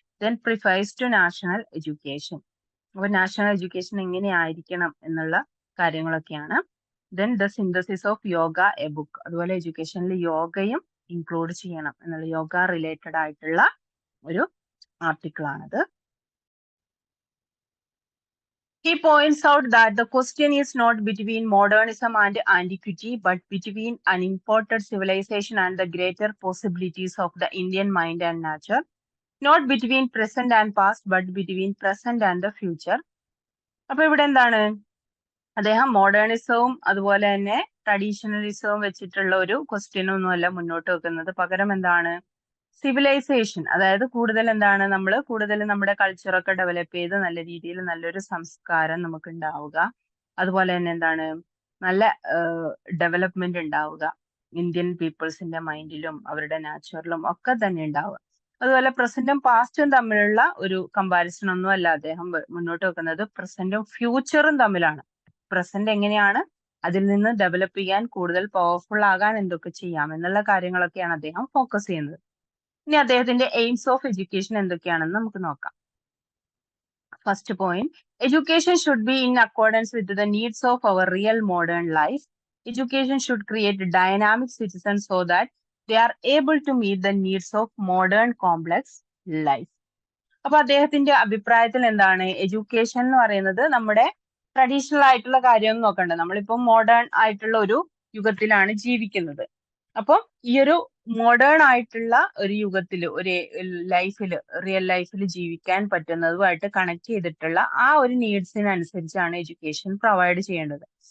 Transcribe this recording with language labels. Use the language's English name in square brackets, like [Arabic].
[English] then prefers to national education, [Malayalam] അപ്പൊ national education എങ്ങനെയായിരിക്കണം എന്നുള്ള കാര്യങ്ങളൊക്കെയാണ്. [English] then the synthesis of yoga a book, [Malayalam] അതുപോലെ എഡ്യൂക്കേഷനിൽ യോഗയും ഇൻക്ലൂഡ് ചെയ്യണം എന്നുള്ള യോഗ റിലേറ്റഡ് ആയിട്ടുള്ള ഒരു ആർട്ടിക്കിൾ ആണത്. [English] He points out that the question is not between modernism and antiquity, but between an imported civilization and the greater possibilities of the Indian mind and nature, not between present and past, but between present and the future. [Malayalam] അപ്പൊ ഇവിടെ എന്താണ് അദ്ദേഹം മോഡേണിസവും അതുപോലെ തന്നെ ട്രഡീഷണലിസവും വെച്ചിട്ടുള്ള ഒരു question ഒന്നുമല്ല മുന്നോട്ട് വെക്കുന്നത്. പകരം എന്താണ് സിവിലൈസേഷൻ, അതായത് കൂടുതൽ എന്താണ് നമ്മൾ കൂടുതൽ നമ്മുടെ കൾച്ചറൊക്കെ ഡെവലപ്പ് ചെയ്ത് നല്ല രീതിയിൽ നല്ലൊരു സംസ്കാരം നമുക്ക് ഉണ്ടാവുക, അതുപോലെ തന്നെ എന്താണ് നല്ല ഡെവലപ്മെന്റ് ഉണ്ടാവുക ഇന്ത്യൻ പീപ്പിൾസിന്റെ മൈൻഡിലും അവരുടെ നാച്ചുറലും ഒക്കെ തന്നെ ഉണ്ടാവുക. അതുപോലെ പ്രസന്റും പാസ്റ്റും തമ്മിലുള്ള ഒരു കമ്പാരിസൺ ഒന്നും അല്ല അദ്ദേഹം മുന്നോട്ട് വെക്കുന്നത്, പ്രസന്റും ഫ്യൂച്ചറും തമ്മിലാണ്. പ്രസന്റ് എങ്ങനെയാണ് അതിൽ നിന്ന് ഡെവലപ്പ് ചെയ്യാൻ കൂടുതൽ പവർഫുൾ ആകാൻ എന്തൊക്കെ ചെയ്യാം എന്നുള്ള കാര്യങ്ങളൊക്കെയാണ് അദ്ദേഹം ഫോക്കസ് ചെയ്യുന്നത്. ഇനി അദ്ദേഹത്തിന്റെ എയിംസ് ഓഫ് എഡ്യൂക്കേഷൻ എന്തൊക്കെയാണെന്ന് നമുക്ക് നോക്കാം. [English] First point, education should be in accordance with the needs of our real modern life. Education should create dynamic citizens so that they are able to meet the needs of modern complex life. [Malayalam] അപ്പൊ അദ്ദേഹത്തിന്റെ അഭിപ്രായത്തിൽ എന്താണ്, education എന്ന് പറയുന്നത് നമ്മുടെ traditional ആയിട്ടുള്ള കാര്യം നോക്കണ്ട, നമ്മളിപ്പോ മോഡേൺ ആയിട്ടുള്ള ഒരു യുഗത്തിലാണ് ജീവിക്കുന്നത്. അപ്പൊ ഈ ഒരു മോഡേൺ ആയിട്ടുള്ള ഒരു യുഗത്തിൽ ഒരു ലൈഫിൽ റിയൽ ലൈഫിൽ ജീവിക്കാൻ പറ്റുന്നതുമായിട്ട് കണക്ട് ചെയ്തിട്ടുള്ള ആ ഒരു നീഡ്സിനനുസരിച്ചാണ് എഡ്യൂക്കേഷൻ പ്രൊവൈഡ് ചെയ്യേണ്ടത്.